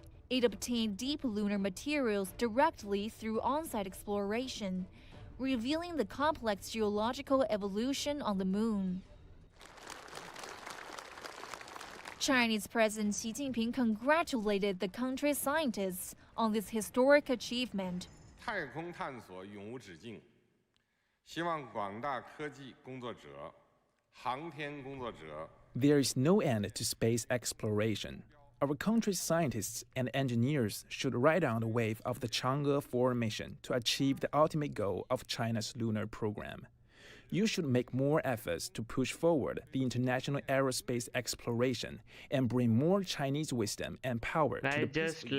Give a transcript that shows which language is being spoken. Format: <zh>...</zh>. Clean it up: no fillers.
<en>It obtained deep lunar materials directly through on-site exploration, revealing the complex geological evolution on the moon. Chinese President Xi Jinping congratulated the country's scientists on this historic achievement.</en> <zh>太空探索永无止境，希望广大科技工作者、航天工作者</zh> <en>There is no end to space exploration. our country's scientists and engineers should ride on the wave of the Chang'e 4 mission to achieve the ultimate goal of China's lunar program. You should make more efforts to push forward the international aerospace exploration and bring more Chinese wisdom and power to the</en>